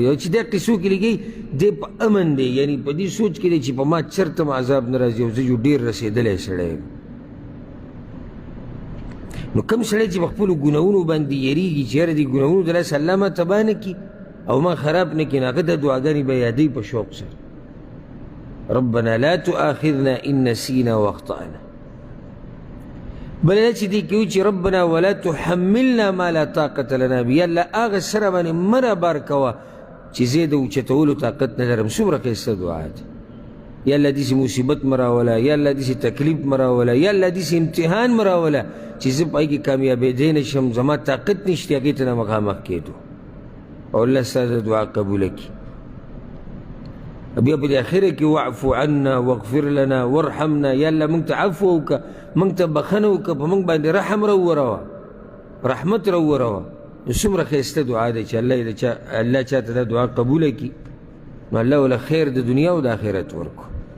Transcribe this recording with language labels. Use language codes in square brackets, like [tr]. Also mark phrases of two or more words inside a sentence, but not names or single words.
[ps] او چې دا قصو کې لګوي دی په امن دی، یعنی په دې سوچ کې دی چې په ما چېرته م عذاب نه راځي او زه جو ډېر رسېدلی سړی یم. نو کوم سړی چې په خپلو ګناهونو باندې یریږي چې یاره دې ګناهونو د لاسه الله ما تباه نه کړي او ما خراب نه کړي، نو هغه دا دعاګانې به یادوي په شوق سره. [ar] ربنا لا تؤاخذنا ان نسینا واخطأنا. [ps] بل دا چې دی کوي چې [ar] ربنا ولا تحملنا ما لا طاقت لنا به، [ps] یا الله هغه سره باندې مه رابار کوه چې زه د اوچتولو طاقت نه لرم. څومره ښایسته دعا ده. یا الله داسې مصیبت مه راوله، یا الله داسې تکلیف مه راوله، یا الله داسې امتحان مه راوله چې زه په هغې کې کامیابېدی نه شم، زما طاقت نشته هغې ته نه مخامخ کېدو. او الله ستا د دعا قبوله کړي. بیا په دې اخره کې [ar] واعفو عنا واغفر لنا وارحمنا، [ps] یا الله موږ ته عفو وکړه، موږ ته بخښنه وکړه، په موږ باندې رحم راووروه، رحمت راووروه. نو څومره ښایسته دعا ده چې الله چاته دا دعا قبوله کړي، نو الله وله خیر د دنیا او د آخرت ورکړو.